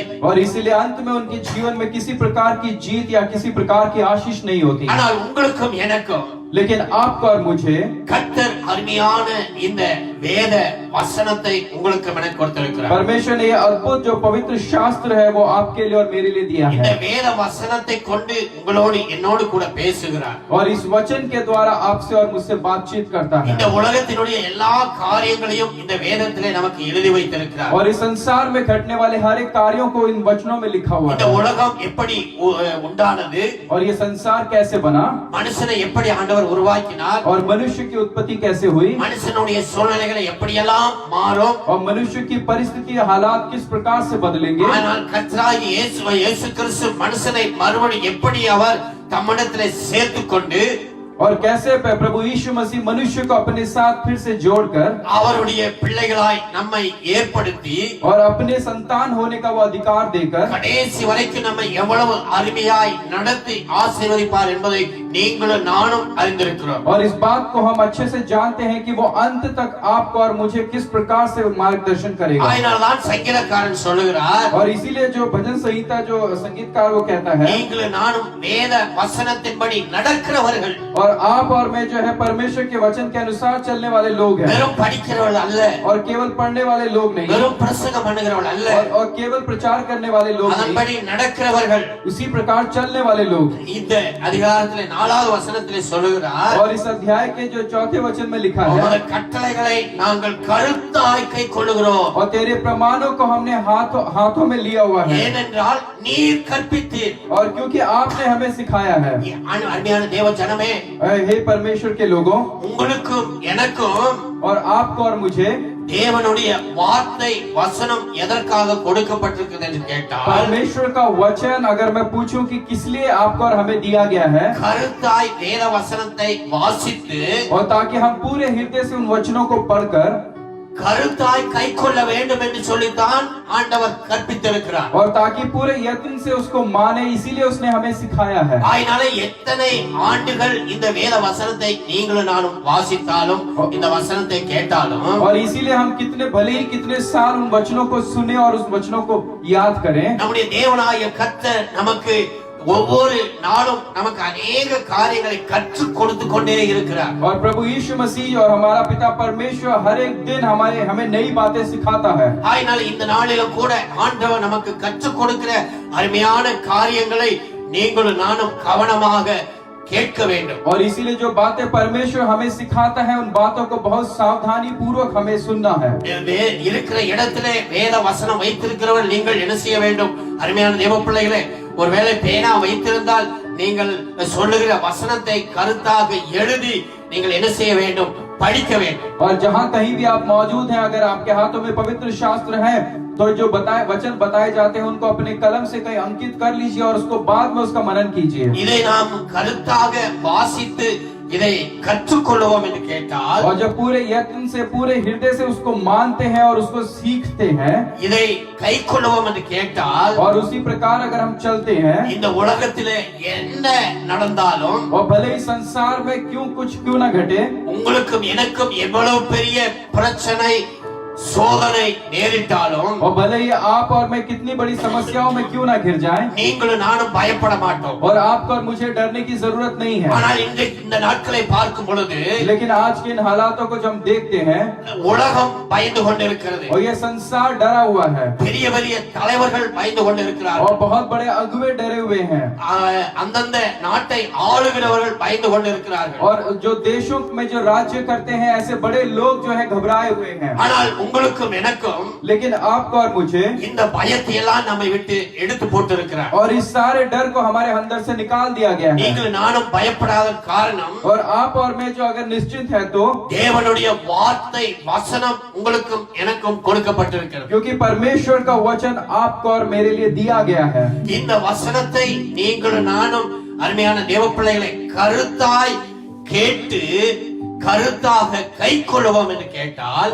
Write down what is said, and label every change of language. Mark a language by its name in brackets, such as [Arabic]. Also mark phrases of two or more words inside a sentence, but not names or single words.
[Hindi] और इसीलिए अंत में उनके जीवन में किसी प्रकार की जीत या किसी प्रकार की आशीष नहीं होती. [Tamil] ஆனால் உங்களுக்கும் எனக்கும் [Hindi] लेकिन आपको और मुझे [Tamil] கர்த்தர் அருமையான இந்த வேத வசனத்தை உங்களுக்கு எனக்கு கொடுத்திருக்கிறார். [Hindi] परमेश्वर ने ये अद्भुत जो पवित्र शास्त्र है वो आपके लिए और मेरे लिए दिया [Tamil] இந்த [Hindi] है. [Tamil] வேத வசனத்தை கொண்டு உங்களோடு என்னோடு கூட பேசுகிறார். [Hindi] और इस वचन के द्वारा आपसे और मुझसे बातचीत करता है. [Tamil] இந்த உலகத்தினுடைய எல்லா காரியங்களையும் இந்த வேதத்திலே நமக்கு எழுதி வைத்திருக்கிறார். [Hindi] और इस संसार में घटने वाले हर एक कार्यों को इन वचनों में लिखा हुआ [Tamil] இந்த [Hindi] है. [Tamil] உலகம் எப்படி உண்டானது, [Hindi] और ये संसार कैसे बना, [Tamil] மனுஷனை எப்படி ஆண்டவர் உருவாக்கினார், [Hindi] और मनुष्य की उत्पत्ति कैसे हुई, [Tamil] மனுஷனுடைய சூழ்நிலைகளை எப்படியெல்லாம் மாறும், [Hindi] और मनुष्य की परिस्थिति हालात किस प्रकार से बदलेंगे. [Tamil] ஆனால் கர்த்தராகிய இயேசு கிறிஸ்து மனுஷனை மறுபடியும் எப்படி அவர் தம்மிடத்திலே சேர்த்துக்கொண்டு [Hindi] और कैसे प्रभु यीशु मसीह मनुष्य को अपने साथ फिर से जोड़कर [Tamil] அவருடைய பிள்ளைகளாய் நம்மை ஏற்படுத்தி [Hindi] और अपने संतान होने का वो अधिकार देकर [Tamil] கடைசி வரைக்கும் நம்மை எவ்வளவு அருமையாய் நடத்தி ஆசீர்வதிப்பார் என்பதை நீங்களும் நானும் அறிந்திருக்கிறோம். [Hindi] और इस बात को हम अच्छे से जानते हैं कि वो अंत तक आपको और मुझे किस प्रकार से मार्गदर्शन करेगा. [Tamil] அதனால்தான் சங்கீதக்காரன் சொல்லுகிறார், [Hindi] और इसीलिए जो भजन संहिता जो संगीतकार वो कहता है, [Tamil] நீங்களும் நானும் வேத வசனத்தின்படி நடக்கிறவர்கள், [Hindi] और आप और मैं जो है परमेश्वर के वचन के अनुसार चलने वाले लोग हैं. [Tamil] வெறும் படிக்கிறவர்கள் அல்ல, [Hindi] और केवल पढ़ने वाले लोग नहीं, [Tamil] வெறும் பிரசங்கம் பண்ணுகிறவர்கள் அல்ல, [Hindi] और केवल प्रचार करने वाले लोग नहीं, [Tamil] அதன்படி நடக்கிறவர்கள். [Hindi] उसी प्रकार चलने वाले लोग. [Tamil] இந்த அதிகாரத்திலே 4வது வசனத்திலே சொல்லுகிறார், [Hindi] और इस अध्याय के जो 4थे वचन में लिखा है, [Tamil] உமது கட்டளைகளை நாங்கள் கருத்தாய் கைக்கொள்ளுகிறோம். [Hindi] और तेरे प्रमाणों को हमने हाथों में लिया हुआ है. [Tamil] ஏனென்றால் நீர் கற்பித்தீர். [Hindi] और क्योंकि आपने हमें सिखाया है. [Tamil] அருமையான தேவ ஜனமே, [Hindi] हे परमेश्वर के लोगों, [Tamil] உங்களுக்கும் எனக்கும் [Hindi] और आपको और मुझे [Tamil] தேவனுடைய வார்த்தை வசனம் எதற்காக கொடுக்கப்பட்டிருக்கிறது என்று கேட்டால், [Hindi] परमेश्वर का वचन अगर मैं पूछूं कि किस लिए आपको और हमें दिया गया है, [Tamil] கருத்தாய் வேத வசனத்தை வாசித்து [Hindi] और ताकि हम पूरे हृदय से उन वचनों को पढ़कर [Tamil] கருத்தாய் கைக்கொள்ள வேண்டும் என்று சொல்லித்தான் ஆண்டவர் கற்பித்திருக்கிறார். [Hindi] और ताकि पूरे यत्न से उसको माने, इसीलिए उसने हमें सिखाया है. [Tamil] அதனால எத்தனை ஆண்டுகள் இந்த வேத வசனத்தை நீங்களும் நானும் வாசித்தாலும் இந்த வசனத்தை கேட்டாலும் [Hindi] और इसीलिए हम कितने भले ही कितने साल उन वचनों को सुने और उस वचनों को याद करें, [Tamil] நம்முடைய தேவனாகிய கர்த்தர் நமக்கு ஒவ்வொரு நாளும் நமக்கு अनेक காரியங்களை கற்றுக் கொடுத்து கொண்டே இருக்கிறார். [Hindi] और प्रभु यीशु मसीह और हमारा पिता परमेश्वर हर एक दिन हमें नई बातें सिखाता है. [Tamil] அதனால இந்த நாளிலும் கூட ஆண்டவர் நமக்கு கற்றுக் கொடுக்கிற அருமையான காரியங்களை நீங்களும் நானும் கவனமாக கேட்க வேண்டும். [Hindi] और इसीलिए जो बातें परमेश्वर हमें सिखाता है उन बातों को बहुत सावधानी पूर्वक हमें सुनना है. [Tamil] இருக்கிற இடத்திலே வேத வசனம் வைத்திருக்கிறவர் நீங்கள் என்ன செய்ய வேண்டும்? அருமையான தேவ பிள்ளைகளே, ஒருவேளை பேனா வைத்திருந்தால் நீங்கள் சொல்லுகிற வசனத்தை கருத்தாக எழுதி நீங்கள் என்ன செய்ய வேண்டும்? படிக்க வேண்டும். [Hindi] और जहाँ कहीं भी आप मौजूद हैं, अगर आपके हाथों में पवित्र शास्त्र है तो जो वचन बताए जाते हैं उनको अपने कलम से कहीं अंकित कर लीजिए और उसको बाद में उसका मनन कीजिए. [Tamil] இதை நாம் கருத்தாக வாசித்து இதை கற்றுக்கொள்வோம் என்று கேட்டால், [Hindi] और जब पूरे यत्न से पूरे हृदय से उसको मानते हैं और उसको सीखते हैं, [Tamil] இதை கைக்கொள்வோம் என்று கேட்டால், [Hindi] और उसी प्रकार अगर हम चलते हैं, [Tamil] இந்த உலகத்திலே என்ன நடந்தாலும் [Hindi] और भले ही संसार में क्यों ना घटे, [Tamil] உங்களுக்கும் எனக்கும் எவ்வளவு பெரிய பிரச்சனை சோதனை நேரிட்டாலும், [Hindi] और भले ही आप और मैं कितनी बड़ी समस्याओं में क्यों ना घिर जाएं, [Tamil] நீங்களும் நானும் பயப்பட மாட்டோம். [Hindi] और आपको और मुझे डरने की जरूरत नहीं है। [Tamil] ஆனால் இந்த நாட்களை பார்க்கும் பொழுது [Hindi] लेकिन आज के इन हालातों को जब हम देखते हैं, [Tamil] உலகம் பயந்து கொண்டிருக்கிறது. [Hindi] और ये संसार डरा हुआ है, [Tamil] பெரிய பெரிய தலைவர்கள் பயந்து கொண்டிருக்கிறார்கள். [Hindi] और बहुत बड़े अगुवे डरे हुए हैं, [Tamil] அந்தந்த நாட்டை ஆளுகிறவர்கள் பயந்து கொண்டிருக்கிறார்கள். [Hindi] और जो देशों में जो राज्य करते हैं ऐसे बड़े लोग जो है घबराए हुए हैं। [Tamil] ஆனால் உங்களுக்கும் எனக்கும் [Hindi] लेकिन आपको और मुझे [Tamil] இந்த பயத்தை எல்லாம் நம்மை விட்டு எடுத்து போட்டு இருக்கிறார். [Hindi] और इस सारे डर को हमारे अंदर से निकाल दिया गया है। [Tamil] நீங்கள் நானும் பயப்படாத காரணம், [Hindi] और आप और मैं जो अगर निश्चित है तो [Tamil] தேவனுடைய வார்த்தை வசனம் உங்களுக்கும் எனக்கும் கொடுக்கப்பட்டிருக்கிறது. [Hindi] क्योंकि परमेश्वर का वचन आपको और मेरे लिए दिया गया है। [Tamil] இந்த वசனத்தை நீங்களும் நானும் அருமையான தேவ பிள்ளைகளை கருத்தாய் கேட்டு கருத்தாக கைக்கொள்வோம் என்று கேட்டால்,